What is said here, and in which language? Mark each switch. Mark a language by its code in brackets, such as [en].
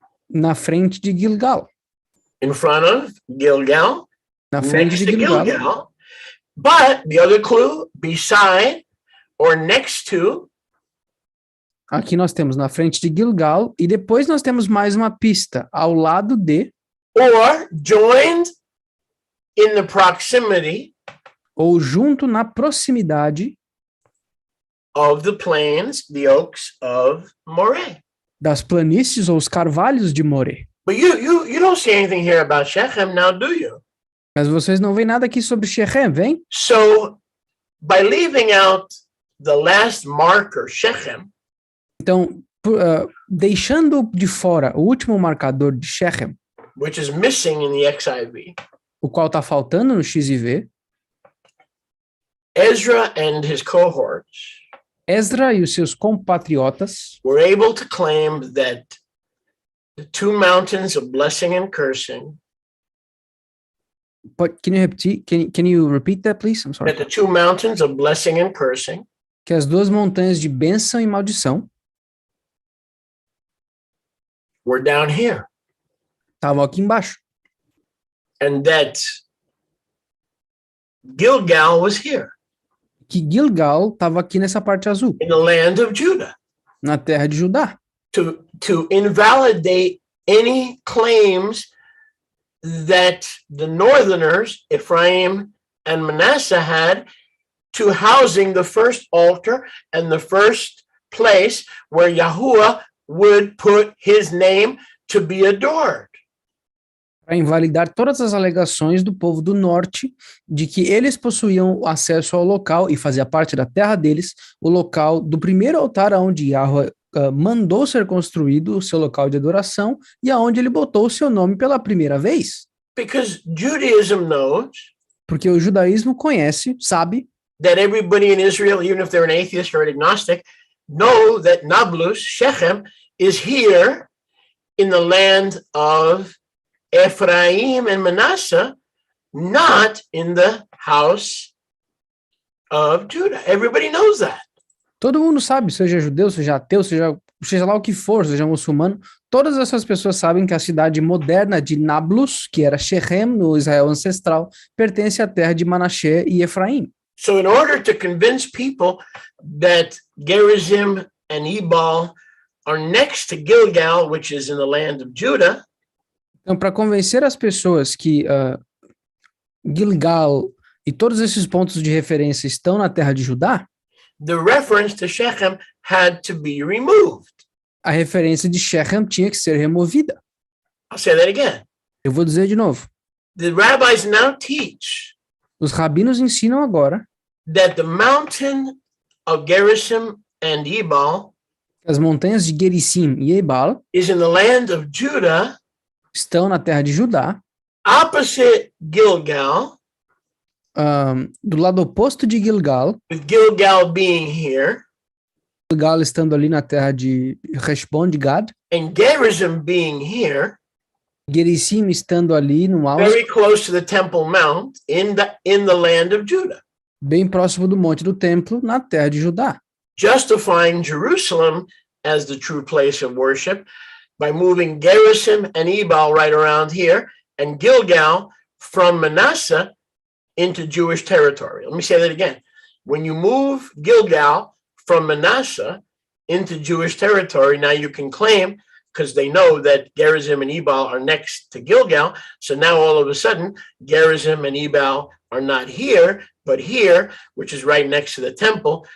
[pt] Na frente de Gilgal. [en] In front of Gilgal. [pt] Na frente de [en] Gilgal. But the other clue, beside or next to. [pt] Aqui nós temos na frente de Gilgal e depois nós temos mais uma pista ao lado de. [en] Or joined in the proximity. [pt] ou junto na proximidade [en] of the plains, the oaks of Moreh. [pt] das planícies ou os carvalhos de Moré. [en] But you don't see anything here about Shechem now, do you? [pt] Mas vocês não veem nada aqui sobre Shechem, vem? [en] So, by leaving out the last marker, Shechem, [pt] Então, deixando de fora o último marcador de Shechem, [en] which is missing in the XIV, [pt] o qual está faltando no XIV, [en] Ezra and his cohorts [pt] Esdra e os seus compatriotas [en] were able to claim that the two mountains of blessing and cursing, can you repeat? Can you repeat that, please? I'm sorry. that the two mountains of blessing and cursing [pt] Que as duas montanhas de bênção e maldição [en] were down here, [pt] estavam aqui embaixo. [en] and that Gilgal was here [pt] Que Gilgal estava aqui nessa parte azul, [en] in the land of Judah, [pt] na terra de Judá, [en] to invalidate any claims that the northerners, Ephraim and Manasseh, had to housing the first altar and the first place where Yahuwah would put his name to be adored. [pt] para invalidar todas as alegações do povo do norte de que eles possuíam acesso ao local e fazia parte da terra deles, o local do primeiro altar onde Yahweh mandou ser construído o seu local de adoração e aonde ele botou o seu nome pela primeira vez. [en] Because Judaism knows [pt] Porque o judaísmo conhece, sabe, [en] that everybody in Israel, even if they're an atheist or an agnostic, know that Nablus, Shechem, is here in the land of Ephraim and Manasseh, not in the house of Judah. Everybody knows that. [pt] todo mundo sabe, seja judeu, seja ateu, seja lá o que for, seja muçulmano, todas essas pessoas sabem que a cidade moderna de Nablus, que era Shechem, no Israel ancestral, pertence à terra de Manassé e Efraim. [en] So in order to convince people that Gerizim and Ebal are next to Gilgal, which is in the land of Judah, [pt] Então, para convencer as pessoas que Gilgal e todos esses pontos de referência estão na terra de Judá, [en] the reference to Shechem had to be removed. [pt] a referência de Shechem tinha que ser removida. [en] I'll say that again. [pt] Eu vou dizer de novo. [en] The rabbis now teach [pt] Os rabinos ensinam agora [en] that the mountain of Gerizim and Ebal [pt] que as montanhas de Gerizim e Ebal [en] is in the land of Judah, [pt] estão na terra de Judá, [en] opposite Gilgal, [pt] do lado oposto de Gilgal, [en] with Gilgal being here, [pt] Gilgal estando ali na terra de Heshbon de Gad, [en] and Gerizim being here, [pt] Gerizim estando ali no alto, [en] very close to the Temple Mount in the land of Judah, [pt] bem próximo do Monte do Templo, na terra de Judá, [en] justifying Jerusalem as the true place of worship by moving Gerizim and Ebal right around here and Gilgal from Manasseh into Jewish territory. Let me say that again. When you move Gilgal from Manasseh into Jewish territory, now you can claim, because they know that Gerizim and Ebal are next to Gilgal, so now all of a sudden, Gerizim and Ebal are not here, but here, which is right next to the temple.